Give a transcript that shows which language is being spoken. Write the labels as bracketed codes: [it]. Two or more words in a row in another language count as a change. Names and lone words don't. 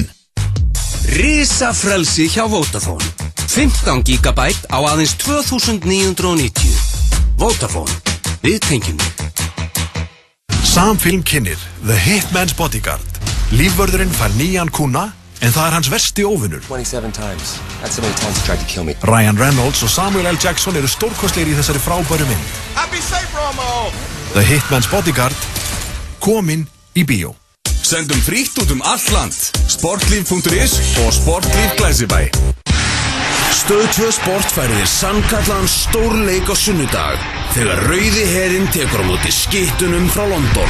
[is] Risafrelsi hjá Vodafone. 15 GB á aðeins 2990. Vodafone, við tengjum þig. Samfilm kynnir The Hitman's Bodyguard. Lífvörðurinn fær nýjan kúna, en það hans versti óvinur. [en] 27 times. That's how many times he tried to kill me. [is] Ryan Reynolds og Samuel L. Jackson eru stórkostlegir í þessari frábæru mynd. [en] Happy safe, Romo! The Hitman's Bodyguard, [is] komin í bíó. Sendum frítt út allt land. Sportlíf.is og Sportlíf Glæsibæ. Stöð 2 Sport færir þér sannkallaðan stórleik á sunnudag þegar Rauði herinn tekur á móti skittunum frá London.